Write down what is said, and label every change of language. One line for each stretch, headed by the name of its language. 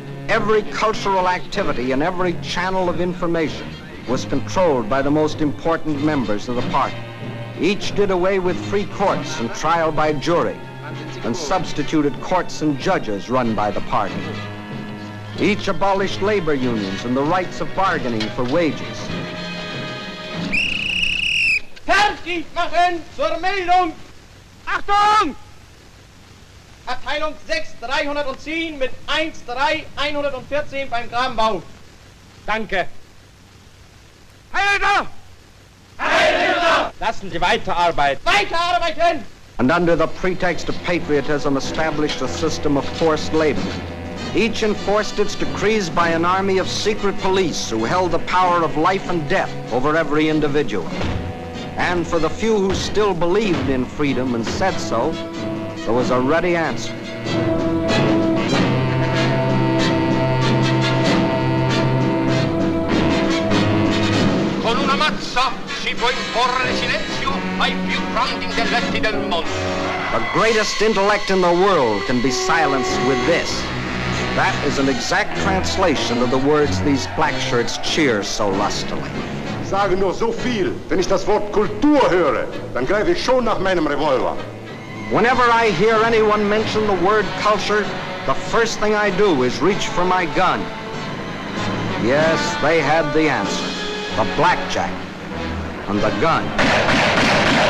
English: Every cultural activity and every channel of information was controlled by the most important members of the party. Each did away with free courts and trial by jury and substituted courts and judges run by the party. Each abolished labor unions and the rights of bargaining for wages.
German: Fertig machen zur Meldung! Achtung! Abteilung 6, 310 mit 1-3-114 beim Grabenbau. Danke. Heil Hitler! Heil Hitler! Lassen Sie weiterarbeiten. Weiterarbeiten!
English: And under the pretext of patriotism established a system of forced labor. Each enforced its decrees by an army of secret police who held the power of life and death over every individual. And for the few who still believed in freedom and said so, there was a ready answer.
Italian: Con una mazza si può imporre silenzio ai più grandi intelletti del mondo.
English: The greatest intellect in the world can be silenced with this. That is an exact translation of the words these black shirts cheer so lustily.
German: Sage nur so viel, wenn ich das Wort Kultur höre, dann greife ich schon nach meinem Revolver.
English: Whenever I hear anyone mention the word culture, the first thing I do is reach for my gun. Yes, they had the answer. The blackjack and the gun.